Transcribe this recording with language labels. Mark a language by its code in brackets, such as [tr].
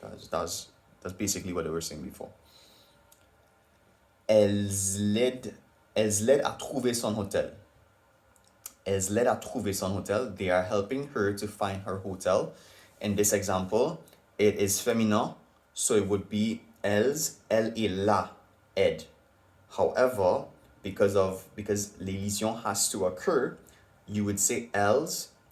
[en] That's basically what they were saying before. [fr] Elles l'aident à trouver son hôtel. Elles l'aident à trouver son hôtel. [en] They are helping her to find her hotel. In this example, it is féminin, so it would be [fr] elles, elle et la aide. [en] However, because l'élision has to occur, you would say elles.